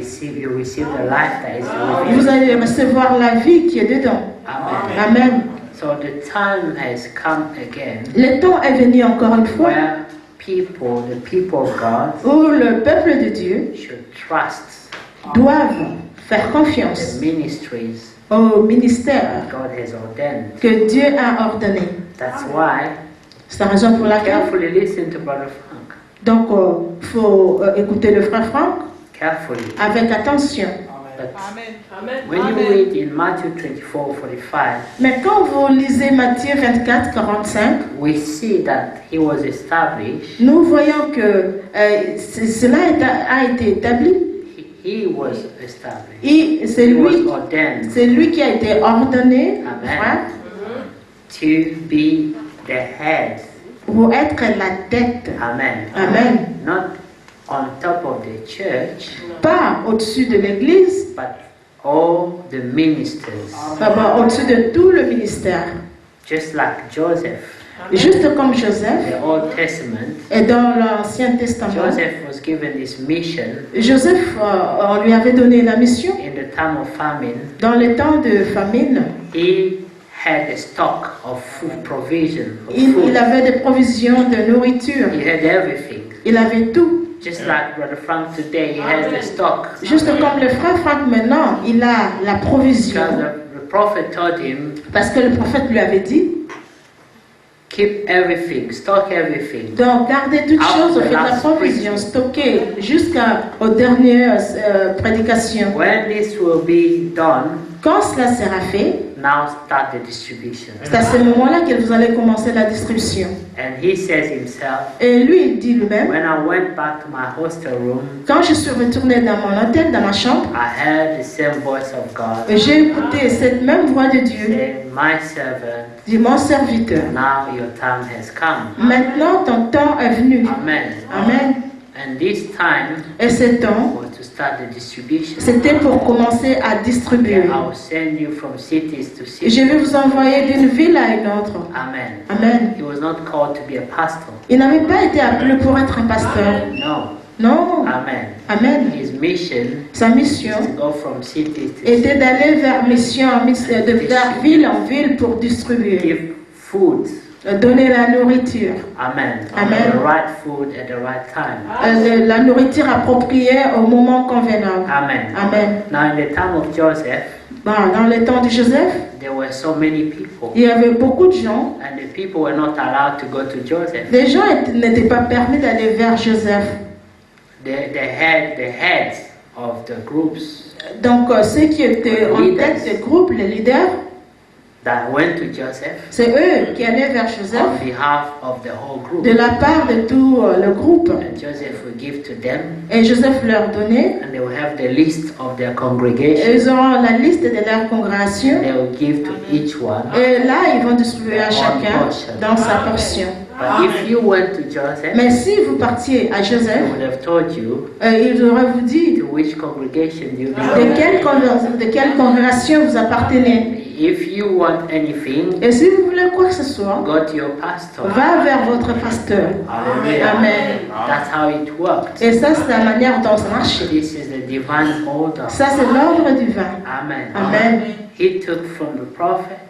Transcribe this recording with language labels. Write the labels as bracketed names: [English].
[English] you receive the life that is within [French] vous [English] you. [French] allez recevoir la vie qui est dedans. [English] Amen. [French] Amen. [English] So the time has come again [French] Le temps est venu encore une fois [English] where the people of God [French] où le peuple de Dieu [English] should trust [French] doivent faire [English] the [French] confiance [English] ministries [French] au ministère [English] God has ordained. [French] que Dieu a ordonné. [English] That's why [French] C'est la raison pour laquelle, [English] carefully listen to Brother Frank. [French] donc, faut écouter le frère Franck [English] Carefully. [French] avec attention. [English] But when you read in Matthew 24:45, [French] Mais quand vous lisez Matthieu 24, 45, [English] we see that he was established. [French] nous voyons que cela a été établi. [English] He was established. [French] Et c'est [English] He was [French] lui, [English] ordained [French] c'est lui qui a été ordonné, [English] Amen. [French] frère, [English] to be the head. [French] pour être la tête. [English] Amen. [French] Amen. [English] Not on top of the church, [French] Pas au-dessus de l'Église, [English] but all the ministers. [French] au-dessus de tout le ministère. [English] Just like Joseph, [French] Juste comme Joseph, [English] the Old Testament, [French] et dans l'Ancien Testament, [English] Joseph was given this mission [French] Joseph, on lui avait donné la mission. [English] in the time of famine. [French] Dans les temps de famine, [English] He had a stock of food provision. Of [French] il [English] food. [French] avait des provisions de nourriture. [English] He had everything. [French] Il avait tout. [English] Just like Brother Frank today, he has the stock. [French] Juste comme le frère Franck maintenant, il a la provision. [English] Because the prophet told him, [French] Parce que le prophète lui avait dit, [English] keep everything, stock everything. [French] donc gardez toutes choses, faites la provision, stockez jusqu'aux dernières prédications. [English] When this will be done, [French] Quand cela sera fait, [English] now start the distribution. [French] c'est à ce moment-là que vous allez commencer la distribution. [English] And he says himself, [French] Et lui, il dit lui-même, [English] when I went back to my hostel room, [French] quand je suis retourné dans mon hôtel, dans ma chambre, [English] I heard the same voice of God [French] j'ai écouté cette même voix de Dieu, [English] saying, my servant, [French] dit mon serviteur. [English] now your time has come. [French] Maintenant, ton temps est venu. [English] Amen. [French] Amen. [English] And this time [French] Et ce temps, [English] was to start the distribution. [French] c'était pour commencer à distribuer. [English] And I will send you from cities to [French] Et je [English] cities. [French] vais vous envoyer d'une ville à une autre. [English] Amen. [French] Amen. [English] He was not called to be a pastor. [French] Il n'avait pas été appelé pour être un pasteur. [English] No. [French] Non. [English] Amen. [French] Amen. [English] His mission [French] Sa mission [English] is to go from city to [French] était [English] city. [French] d'aller vers mission, de faire ville en ville pour distribuer, [English] Give food. [French] donner la nourriture. [English] Amen. [French] Amen. [English] The right food at the right time. [French] La nourriture appropriée au moment convenable. [English] Amen. [French] Amen. [English] Now in the time of Joseph, [French] Dans le temps de Joseph, [English] there were so many people. [French] il y avait beaucoup de gens. [English] And the people were not allowed to go to Joseph. [French] Les gens n'étaient pas permis d'aller vers Joseph. [English] The heads of the groups [French] Donc ceux qui étaient en tête des groupes, les leaders, [English] that went to Joseph [French] c'est eux qui allaient vers [English] on [French] Joseph [English] behalf of the whole group. [French] de la part de tout le groupe. [English] And Joseph will give to them, [French] Et Joseph leur donnait. [English] and they will have the list of their [French] Et [English] congregation. [French] ils auront la liste de leur congrégation. [English] They will give to each one. [French] Et là, ils vont distribuer à chacun dans sa portion. [English] But if you went to Joseph, [French] Mais si vous partiez à [English] he [French] Joseph, [English] would have told you [French] il aurait vous dit [English] to which congregation you [French] de quelle congrégation vous appartenez. [English] If you want anything, [French] Et si vous voulez quoi que ce soit, [English] go to your pastor. [French] va vers votre pasteur. [English] Hallelujah. [French] Amen. [English] That's how it worked. [French] Et ça, c'est la manière dont ça marche. [English] This is the divine order. [French] Ça, c'est l'ordre divin. [English] Amen. [French] Amen. [English] He took from the prophet.